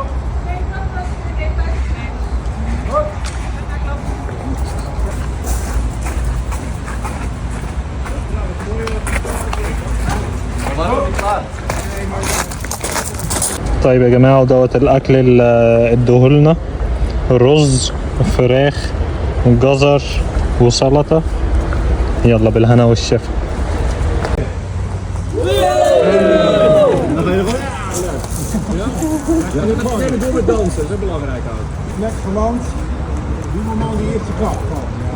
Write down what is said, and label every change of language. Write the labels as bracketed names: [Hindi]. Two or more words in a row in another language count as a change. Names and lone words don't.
[Arabic] طيب يا جماعة، ودوت الأكل اللي ادوهولنا: رز، فراخ، جزر، وسلطة. يلا بالهنا والشفا. [Dutch] Ja, dat meteen door met dansen, dat is belangrijk ook. Net geland, doe normaal die eerste klap. Ja.